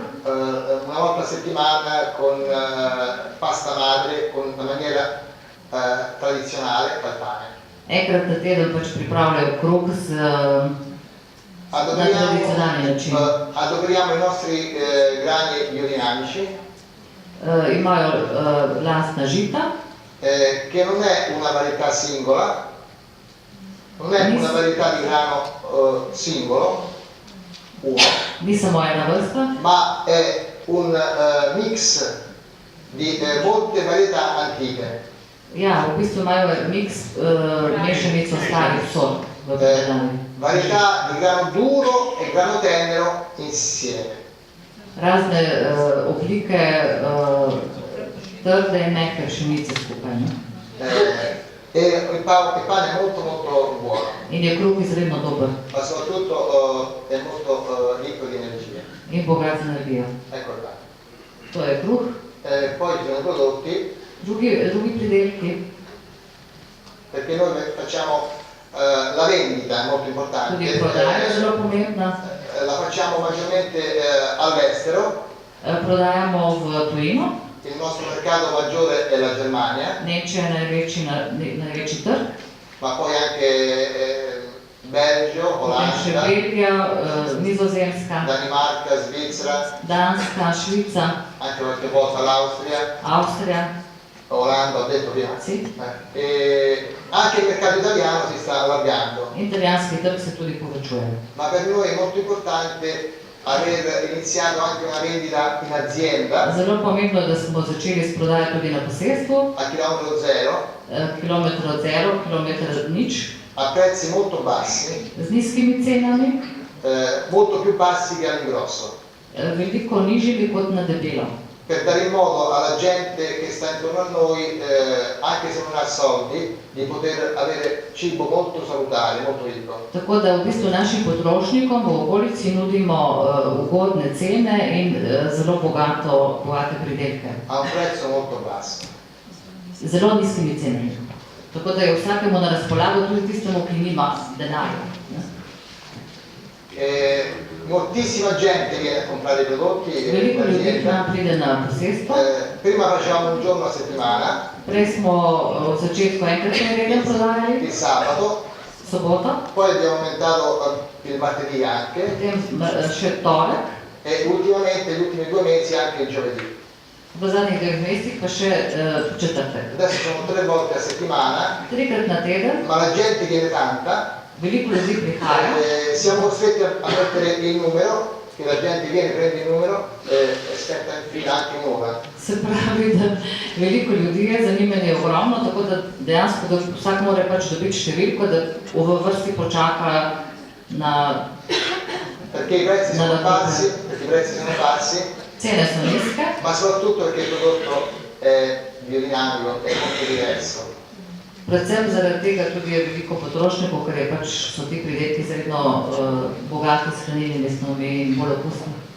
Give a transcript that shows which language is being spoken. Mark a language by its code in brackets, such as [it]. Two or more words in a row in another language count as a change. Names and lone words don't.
[it] Una volta a settimana con pasta madre, con una maniera tradizionale fa il pane. [sl] Enkrat na teden pač pripravljajo kruh na tradicionalni način. [it] Adoperiamo i nostri grani biodinamici. [sl] Imajo lastna žita, [it] che non è una varietà singola, non è una varietà di grano singolo, uno, [sl] ni samo ena vrsta, [it] ma è un mix di molte varietà antiche. [sl] ja, v bistvu imajo miks, mešanico starih sort v predelavi. [it] Varietà di grano duro e grano tenero insieme. [sl] Razne oblike trde in mehke pšenice skupaj. Ne? [it] E il pane è molto molto buono, [sl] In je kruh izredno dober [it] ma soprattutto è molto ricco di energie. [sl] in bogat z energijo. [it] Ecco qua. [sl] To je kruh. [it] Poi ci sono i prodotti, [sl] Drugi pridelki, [it] perché noi facciamo la vendita, è molto importante. [sl] tudi prodaja je zelo pomembna. [it] La facciamo maggiormente all'estero. [sl] Prodajamo v tujino. [it] Il nostro mercato maggiore è la Germania, [sl] Nemčija je največji trg. [it] ma poi anche Belgio, [sl] Potem še [it] Olanda, [sl] Belgija, Nizozemska, [it] Danimarca, Svizzera, [sl] Danska, Švica, [it] anche qualche volta l'Austria, [sl] Avstrija. [it] Olanda, ho detto prima. Sì. E anche il mercato italiano si sta allargando, [sl] Italijanski trg se tudi povečuje. [it] ma per noi è molto importante aver iniziato anche una vendita in azienda [sl] Zelo pomembno je, da smo začeli s prodajo tudi na posestvu, [it] a chilometro zero, kilometro zero, [sl] kilometr nič, [it] a prezzi molto bassi, [sl] z nizkimi cenami, [it] molto più bassi che all'ingrosso, [sl] veliko nižjimi kot na debelo. [it] per dare il modo alla gente che sta intorno a noi, anche se non ha soldi, di poter avere cibo molto salutare, molto ricco. [sl] Tako da v bistvu našim potrošnikom v okolici nudimo ugodne cene in zelo bogate pridelke. [it] A un prezzo molto basso. [sl] Z zelo nizkimi cenami. Tako da je vsakemu na razpolago, tudi tistemu, ki nima denarja. [it] Moltissima gente viene a comprare i prodotti [sl] Veliko in ljudi k [it] azienda. [sl] nam pride na posestvo. [it] Prima facevamo un giorno a settimana, [sl] Prej smo v začetku enkrat nedeljo prodajali, [it] il sabato, [sl] soboto, [it] poi abbiamo aumentato il martedì anche [sl] potem še torek, [it] e ultimamente, gli ultimi 2 mesi, anche il giovedì. [sl] v zadnjih 2 mesecih pa še četrtek. [it] Adesso sono 3 volte a settimana, [sl] 3krat na teden, [it] ma la gente viene tanta, [sl] veliko ljudi prihaja. [it] siamo costretti a mettere il numero, che la gente viene, prende il numero e aspetta in fila anche un'ora. [sl] Se pravi, da veliko ljudi je, zanimanje je ogromno, tako da dejansko da vsak mora pač dobiti številko, da v vrsti počaka na... [it] Perché i prezzi sono bassi, [sl] Cene so nizke, [it] ma soprattutto perché il prodotto è biodinamico, è molto diverso. [sl] predvsem zaradi tega tudi je veliko potrošnikov, ker je pač so ti pridelki izredno bogati s hranilnimi snovmi in bolj okusni.